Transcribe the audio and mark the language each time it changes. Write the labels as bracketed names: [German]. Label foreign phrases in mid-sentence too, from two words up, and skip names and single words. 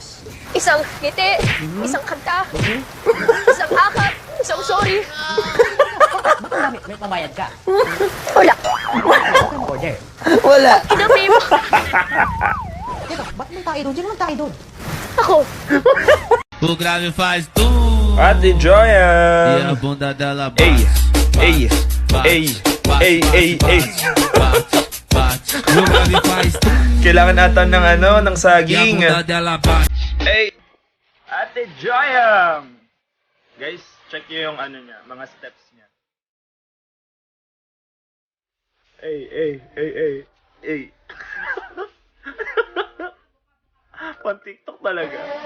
[Filipino] Isang ngiti, isang kanta, isang akap, isang sorry. Bakit ang dami? May pambayad ka. Wala. Bakit ang order? Wala. Kinabi mo. Teka, ba't may tayo doon? Sino ang tayo doon? Ako. [Portuguese] O grave faz tum [Filipino] Ate [Portuguese] e a [Filipino] Joya. [Portuguese] bunda dela Ei, bate, ei. bate. O grave faz tum [Filipino] Kailangan ata ng ng [Portuguese] e a [Filipino] saging. [Portuguese] bunda dela bate. [Filipino] Hey! Ate Joya! Guys, check nyo yung niya, mga steps niya. Hey. Pang TikTok talaga.